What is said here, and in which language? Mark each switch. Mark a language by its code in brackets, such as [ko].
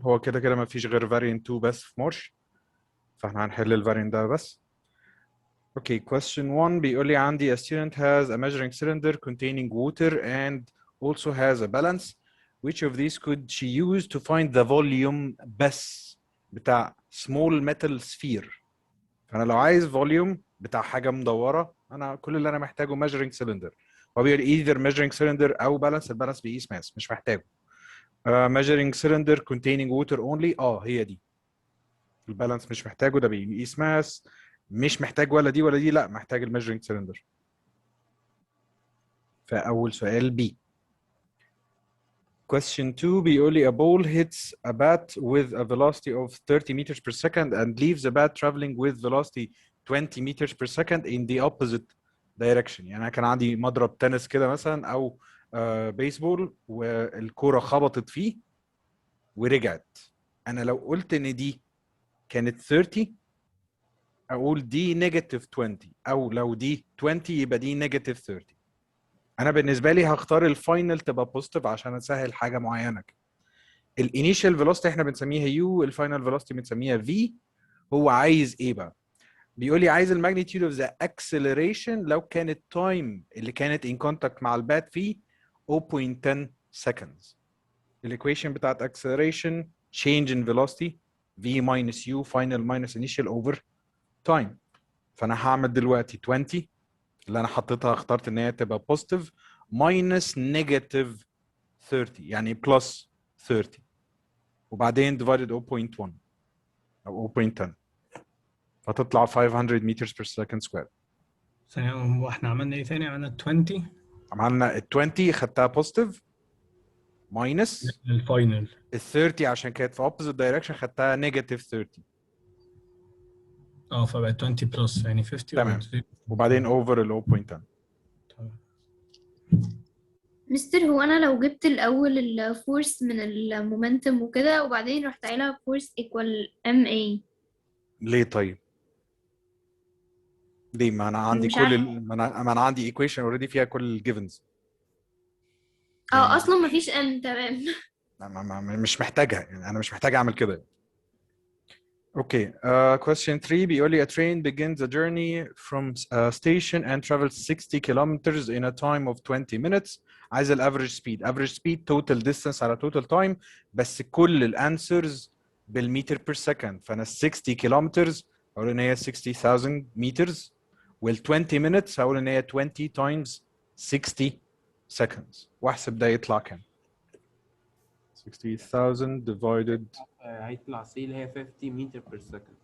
[ar] هو كده كده ما فيش غير variant 2 بس في مارش، فاحنا هنحل الفاريانت ده بس. [en] okay question 1 [ar] بيقول لي عندي [en] a student has a measuring cylinder containing water and also has a balance. Which of these could she use to find the volume [ar] بس بتاع [en] small metal sphere؟ [ar] فانا لو عايز [en] volume [ar] بتاع حاجه مدوره، انا كل اللي انا محتاجه [en] measuring cylinder. [ar] هو بيقول [en] either measuring cylinder [ar] او balance. البالانس بيقيس ماس، مش محتاجه. [en] measuring cylinder containing water only. [ar] هي دي البالانس مش محتاجه، ده بيقيس ماس. مش محتاج ولا دي ولا دي، لا محتاج الميجرنج سيلندر. فاول سؤال بي. [en] Question 2 [ar] بيقول لي [en] a ball hits a bat with a velocity of 30 meters per second and leaves the bat traveling with velocity 20 meters per second in the opposite direction. [ar] يعني انا كان عندي مضرب تنس كده مثلا او بيسبول، والكرة خبطت فيه ورجعت. انا لو قلت ان دي كانت 30 اقول دي نيجاتيف 20، او لو دي 20 يبقى دي نيجاتيف 30. انا بالنسبه لي هختار الفاينل تبقى بوزيتيف عشان اسهل حاجه معينه كده. الانيشال فيلوسيتي احنا بنسميها يو، الفاينل فيلوسيتي بنسميها في. هو عايز ايه بقى؟ بيقول لي عايز الماجنتيود اوف ذا اكسلريشن لو كانت تايم اللي كانت ان كونتاكت مع البات فيه 0.10 seconds. [en] الايكويشن بتاعت acceleration change in velocity v minus u final minus initial over time. [ar] فانا هعمل دلوقتي 20 اللي انا حطيتها، اخترت ان هي تبقى بوزيتيف ماينس نيجاتيف 30 يعني بلس 30، وبعدين divided 0.1 او 0.10 فتطلع 500 [en] meters per second square. [ar] ثانية، واحنا عملنا ايه تاني؟ عملنا 20 عملنا ال 20 خدتها بوزيتيف ماينس الفاينل. ال 30 عشان كانت في opposite direction خدتها نيجاتيف 30. فبقت 20 بلس يعني 50 تمام، و وبعدين اوفر ال 0.10. مستر، هو انا لو جبت الاول الفورس من المومنتم وكده وبعدين رحت قايلها فورس ايكوال ام اي، ليه طيب؟ ليه؟ ما انا عندي مش عارف. ما أنا عندي [en] equation already [ar] فيها كل الجيفنز. يعني اصلا مفيش ام. تمام. مش محتاجها، يعني انا مش محتاج اعمل كده. [en] Okay, question 3 [ar] بيقول لي [en] a train begins a journey from a station and travels 60 kilometers in a time of 20 minutes. [ar] عايز ال average speed. [en] average speed total distance على total time، [ar] بس كل ال [en] answers بالمتر per second. [ar] فأنا ال 60 kilometers هقول إن هي 60,000 meters، وال 20 minutes هقول إن هي [en] 20 times 60 seconds. [ar] واحسب ده يطلع كام؟ 60,000 divided هيطلع سي اللي هي 50 متر بير سكند.